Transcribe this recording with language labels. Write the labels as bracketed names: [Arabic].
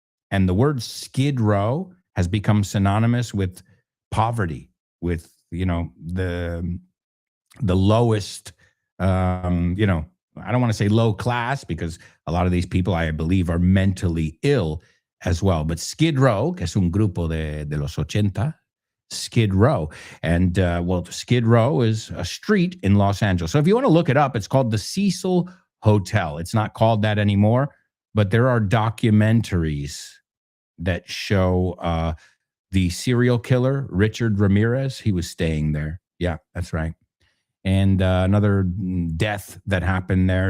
[English] And the word Skid Row has become synonymous with poverty, with, the lowest, I don't want to say low class, because a lot of these people, I believe, are mentally ill as well. [Spanish] But Skid Row, que es un grupo de los 80, Skid Row. [English] And, Skid Row is a street in Los Angeles. So if you want to look it up, it's called the Cecil Hotel. It's not called that anymore, but there are documentaries that show the serial killer, Richard Ramirez. He was staying there. Yeah, that's right. And another death that happened there.